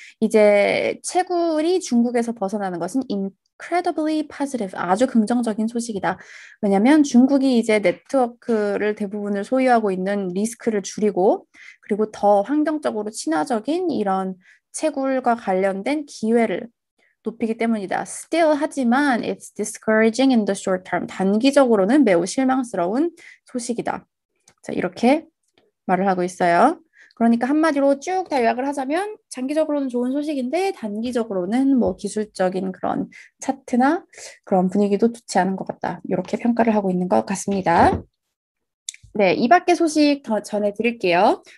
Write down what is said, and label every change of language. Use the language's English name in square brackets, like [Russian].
[Korean] 이제 채굴이 중국에서 벗어나는 것은 [English] incredibly positive, [Korean] 아주 긍정적인 소식이다. 왜냐하면 중국이 이제 네트워크를 대부분을 소유하고 있는 리스크를 줄이고 그리고 더 환경적으로 친화적인 이런 채굴과 관련된 기회를 높이기 때문이다. [English] Still [Korean] 하지만 [English] it's discouraging in the short term. [Korean] 단기적으로는 매우 실망스러운 소식이다. 자, 이렇게 말을 하고 있어요. 그러니까 한마디로 쭉 다 요약을 하자면 장기적으로는 좋은 소식인데 단기적으로는 뭐 기술적인 그런 차트나 그런 분위기도 좋지 않은 것 같다. 이렇게 평가를 하고 있는 것 같습니다. 네, 이 밖의 소식 더 전해드릴게요.